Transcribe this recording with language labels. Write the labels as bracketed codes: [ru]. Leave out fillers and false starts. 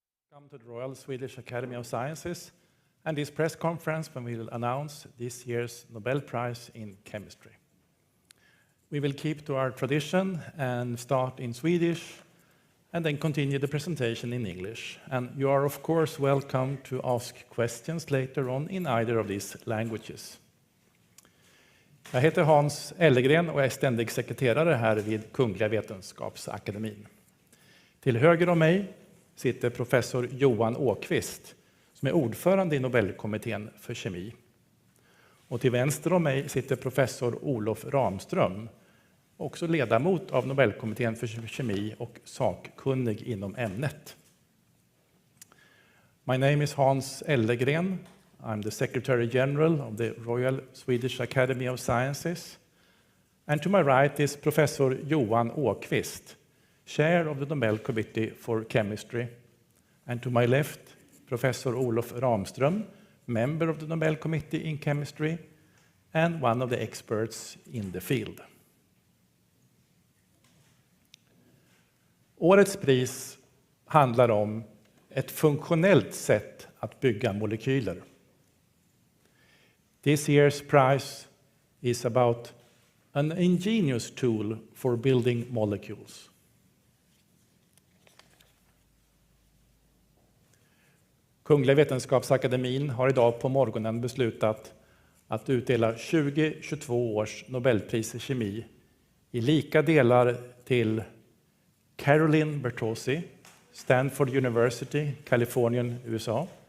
[en] Welcome to the Royal Swedish Academy of Sciences and this press conference when we will announce this year's Nobel Prize in Chemistry. We will keep to our tradition and start in Swedish and then continue the presentation in English. And you are of course welcome to ask questions later on in either of these languages. [sv] Jag heter Hans Ellegren och är ständig sekreterare här vid Kungliga Vetenskapsakademin. Till höger om mig sitter professor Johan Åkvist som är ordförande i Nobelkommittén för kemi. Och till vänster om mig sitter professor Olof Ramström, också ledamot av Nobelkommittén för kemi och sakkunnig inom ämnet. [en] My name is Hans Ellegren. I'm the Secretary General of the Royal Swedish Academy of Sciences. And to my right is Professor Johan Åkvist, Chair of the Nobel Committee for Chemistry. And to my left, Professor Olof Ramström, member of the Nobel Committee in Chemistry and one of the experts in the field. [sv] Årets pris handlar om ett funktionellt sätt att bygga molekyler. [en] This year's prize is about an ingenious tool for building molecules. [sv] Kungliga Vetenskapsakademin har idag på morgonen beslutat att utdela 2022 års Nobelpris i kemi i lika delar till Caroline Bertozzi, Stanford University, Kalifornien, USA.